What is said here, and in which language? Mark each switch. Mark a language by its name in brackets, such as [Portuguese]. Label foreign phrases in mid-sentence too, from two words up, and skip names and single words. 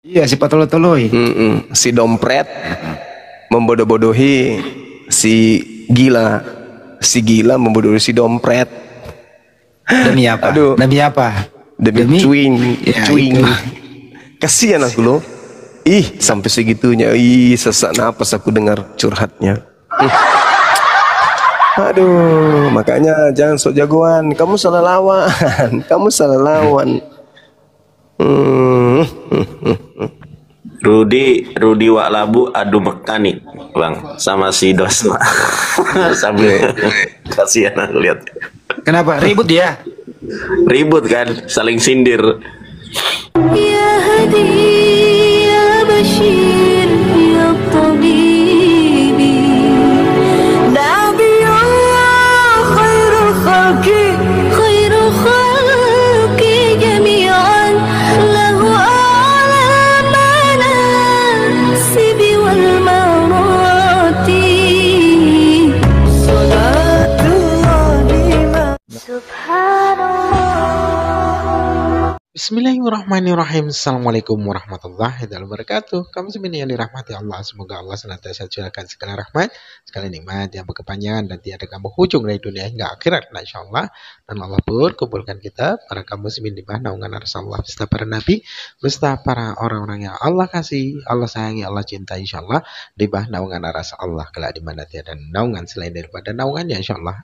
[Indonesian] Iya, si patolo-toloi. Si dompret membodoh-bodohi si gila. Si gila membodohi si dompret. Demi apa? Aduh. Demi apa? Demi cuing. Ya, Cuing. itu. Kasihan aku loh. Ih, sampai segitunya. Ih, sesak napas aku dengar curhatnya. Aduh, makanya jangan sok jagoan. Kamu salah lawan. Kamu salah lawan. Rudi Wak Labu adu mekanik bang sama si Dosma sambil kasihan aku lihat. Kenapa? Ribut dia? Ribut kan, saling sindir. [Arabic] يا هادي يا بشير يا طبيب نبي الله خير الخلق جميعا له أعلى المناصب والمراتب صلاة الله سبحان الله. بسم الله الرحمن الرحيم السلام عليكم ورحمة الله وبركاته. [Indonesian] Kamu semuanya yang dirahmati Allah, semoga Allah senantiasa curahkan segala rahmat, segala nikmat yang berkepanjangan dan tiada kamu hujung dari dunia hingga akhirat, insyaallah. Dan Allah pun kumpulkan kita para kaum muslimin di bawah naungan Rasulullah beserta para nabi, beserta para orang-orang yang Allah kasih, Allah sayangi, Allah cintai, insyaallah di bawah naungan Rasulullah kelak di mana tiada naungan selain daripada naungannya, insyaallah.